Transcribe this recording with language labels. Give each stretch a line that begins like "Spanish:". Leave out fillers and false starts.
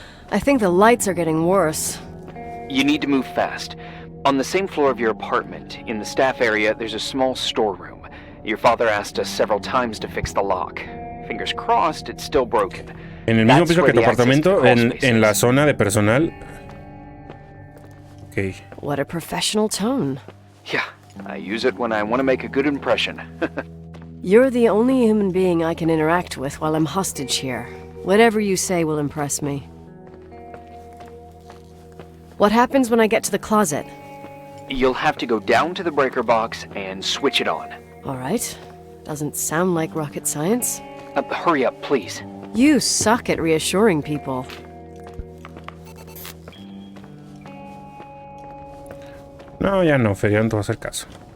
English: I think the lights are getting worse. You need to move fast. On the same floor of your apartment, in the staff area, there's a small storeroom. Your father asked us several times to fix the lock. Fingers crossed, it's still broken.
Spanish: En el mismo piso que tu apartamento, en la zona de personal.
English: Okay. What a professional tone. Yeah, I use it when I want to make a good impression. You're the only human being I can interact with while I'm hostage here. Whatever you say will impress me. What happens when I get to the closet? You'll have to go down to the breaker box and switch it on. All right. Doesn't sound like rocket science. Hurry up, please. You suck at reassuring people.
Spanish: No, ya no, Fer, ya no te vas a hacer caso.